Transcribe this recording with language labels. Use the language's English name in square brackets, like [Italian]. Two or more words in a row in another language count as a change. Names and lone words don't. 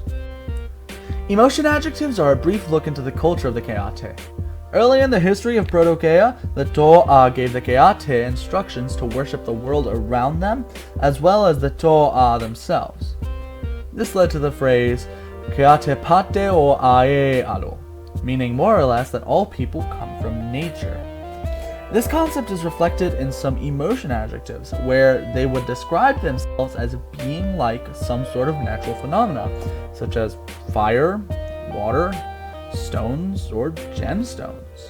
[English] Emotion adjectives are a brief look into the culture of the Keate. Early in the history of Proto-Kea, the To'a gave the Keate instructions to worship the world around them, as well as the To'a themselves. This led to the phrase, Keate pate o ae alo, meaning more or less that all people come from nature. This concept is reflected in some emotion adjectives, where they would describe themselves as being like some sort of natural phenomena, such as fire, water, stones, or gemstones.